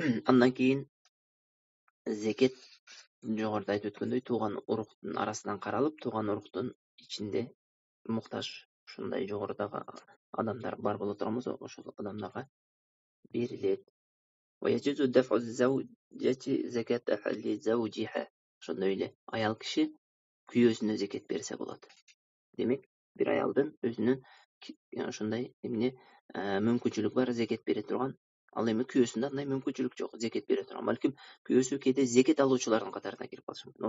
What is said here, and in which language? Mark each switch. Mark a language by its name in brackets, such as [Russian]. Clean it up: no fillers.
[Kyrgyz] Андан кийин зекет жогоруда айтып өткөндөй тууган уруктун арасынан каралып, тууган уруктун ичинде муктаж ушундай жогорудагы адамдар бар боло турган болсо, ошол адамдарга берилет. [Arabic] ويجوز دفع الزوجة زكاة لزوجها. [Kyrgyz] Ошондой эле аял киши күйөөсүнө зекет берсе болот. Демек, бир аялдын өзүнүн ошондой эмне мүмкүнчүлүгү бар зекет бере турган. Ал эми күйөөсүндө андай мүмкүнчүлүк жок зекет бере турган. Балким күйөөсү кээде зекет алуучулардын катарына кирип калышы мүмкүн.